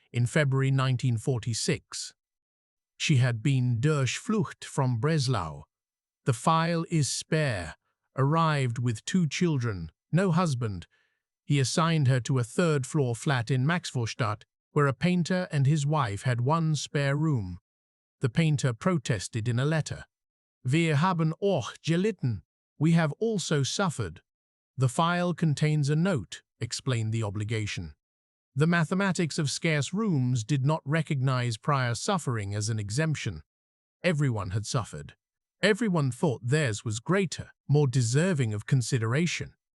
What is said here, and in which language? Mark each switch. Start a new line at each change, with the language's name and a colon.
English: in February 1946. She had been durchflucht from Breslau. The file is spare, arrived with 2 children, no husband. He assigned her to a 3rd-floor flat in Maxvorstadt, where a painter and his wife had 1 spare room. The painter protested in a letter.
German: Wir haben auch gelitten.
English: We have also suffered. The file contains a note, explained the obligation. The mathematics of scarce rooms did not recognize prior suffering as an exemption. Everyone had suffered. Everyone thought theirs was greater, more deserving of consideration.